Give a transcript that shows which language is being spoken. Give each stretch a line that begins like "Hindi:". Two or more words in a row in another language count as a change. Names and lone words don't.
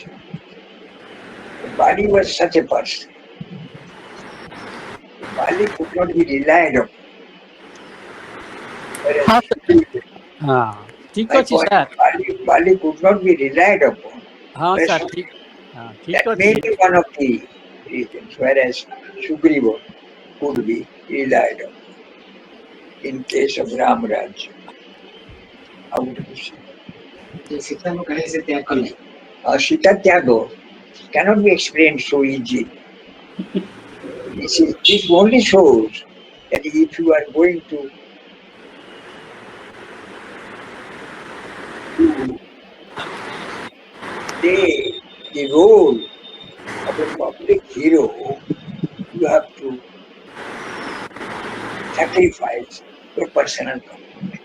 English: Bali was such a person. Bali could not be relied upon.
Hindi: हाँ
English: Whereas
Hindi: ठीक
English: my
Odia: ଅଛି
English: point, ସାର୍ Bali could not be relied upon.
Odia: ହଁ
English: Whereas
Odia: ସାର୍ ଠିକ
English: that may
Odia: ଅଛି
English: be one of the reasons. Whereas Sugriva could be relied upon in case of Ramraj. How would you say?
Odia: ସୀତାଙ୍କୁ କାହିଁକି ସେ ତ୍ୟାଗ କଲେ?
English: Sita Tyago cannot be explained so easily. This only shows that if you are going to play the role of a public hero, you have to sacrifice your personal comfort.